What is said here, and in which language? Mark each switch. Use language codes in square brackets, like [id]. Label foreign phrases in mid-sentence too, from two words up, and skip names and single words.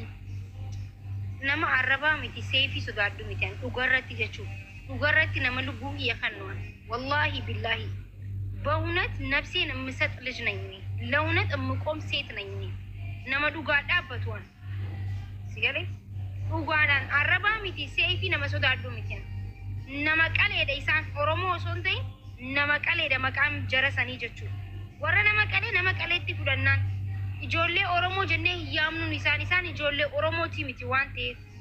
[om] Nama arrabaa miti seefi sodaadhu miti dhugarratti jechuudha. Dhugarratti nama lubbuu iyya kannuwan. [ar] والله بالله. [om] Ba'uunat nafseen immisat [am] ልጅ ነኝ እኔ ለእውነት እምቆም ሴት ነኝ እኔ [om] nama dhugaa dhaabbatuwan. Sigalee dhugaadhaan arrabaa miti seefi nama sodaadhu miti. Nama qaleedha isaan Oromoo osoo hin ta'in nama qaleedha maqaan jara sanii jechuudha. Warra nama qaleetti fudhannaan ijoollee Oromoo jennee yaamnuun isaan ijoollee Oromooti miti waan ta'eef.